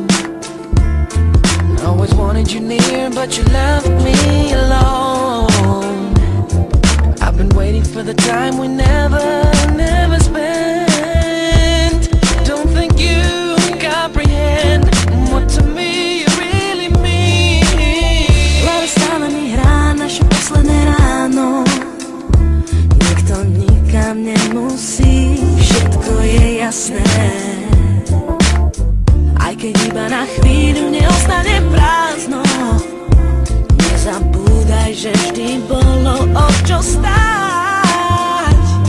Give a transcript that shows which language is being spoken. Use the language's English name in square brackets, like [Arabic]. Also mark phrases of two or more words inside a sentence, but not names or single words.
[English] I always wanted you near, but you left me alone. I've been waiting for the time we never spent. Don't think you comprehend what to me you really mean. [Slovak] Hlava stále mi hrá naše posledné ráno. Nikto nikam nemusí, všetko je jasné. Aj keď iba na chvíľu neostane prázdno, nezabúdaj, že vždy bolo o čo stáť.